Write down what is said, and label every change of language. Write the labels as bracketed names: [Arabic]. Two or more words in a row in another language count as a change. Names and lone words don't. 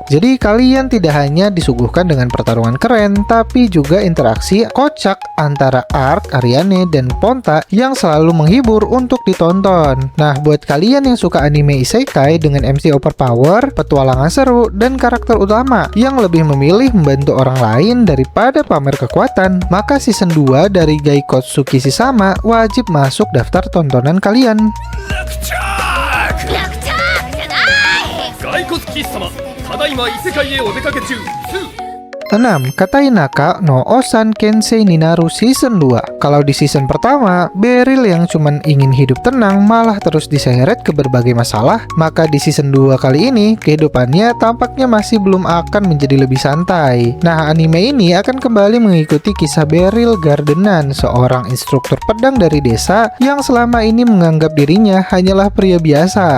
[Indonesian] Jadi kalian tidak hanya disuguhkan dengan pertarungan keren, tapi juga interaksi kocak antara Ark, Ariane, dan Ponta yang selalu menghibur untuk ditonton. Nah, buat kalian yang suka anime isekai dengan [English] MC overpower, [Indonesian] petualangan seru, dan karakter utama yang lebih memilih membantu orang lain daripada pamer kekuatan, maka season 2 dari Geikotsu Kishisama wajib masuk daftar tontonan kalian. [Japanese] 骸骨貴様、ただいま異世界へお出かけ中。 [Indonesian] 6. Katainaka no Osan Kensei Ninaru Season 2. Kalau di season pertama, Beryl yang cuman ingin hidup tenang malah terus diseret ke berbagai masalah, maka di season 2 kali ini, kehidupannya tampaknya masih belum akan menjadi lebih santai. Nah, anime ini akan kembali mengikuti kisah Beryl Gardenan, seorang instruktur pedang dari desa yang selama ini menganggap dirinya hanyalah pria biasa.